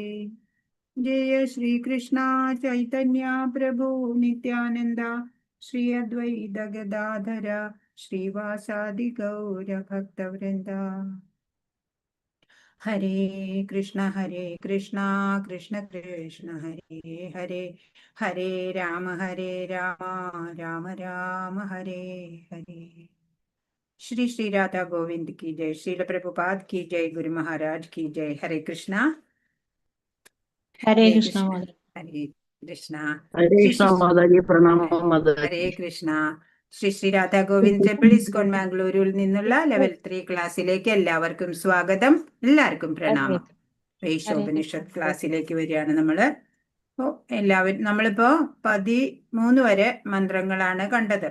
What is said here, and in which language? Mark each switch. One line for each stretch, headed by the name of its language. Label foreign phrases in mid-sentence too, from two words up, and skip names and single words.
Sanskrit: ജയ ശ്രീകൃഷ്ണ ചൈതന്യ പ്രഭു നിത്യാനന്ദ ശ്രീ അദ്വൈത ഗദാധര ശ്രീവാസാദി ഗൗരഭക്തവൃന്ദ. ഹരേ കൃഷ്ണ കൃഷ്ണ കൃഷ്ണ ഹരേ ഹരേ, ഹരേ രാമ രാമ രാമ ഹരേ ഹരേ.
Hindi: श्री श्री राधा गोविंद की जय. श्रील प्रभुपाद की जय. गुरु महाराज की जय. हरे कृष्णा. हरे कृष्णा. हरे कृष्ण. हरे कृष्ण माताजी. प्रणाम माताजी.
Malayalam: ഹരേ കൃഷ്ണ. ശ്രീ ശ്രീ രാധാ ഗോവിന്ദ് ടെമ്പിൾ ഇസ്കോൺ മാംഗ്ലൂരിൽ നിന്നുള്ള ലെവൽ 3 ക്ലാസ്സിലേക്ക് എല്ലാവർക്കും സ്വാഗതം. എല്ലാവർക്കും പ്രണാമം. വൈശോപനിഷത്ത് ക്ലാസ്സിലേക്ക് വരികയാണ് നമ്മള്. നമ്മളിപ്പോ 13 വരെ മന്ത്രങ്ങളാണ് കണ്ടത്.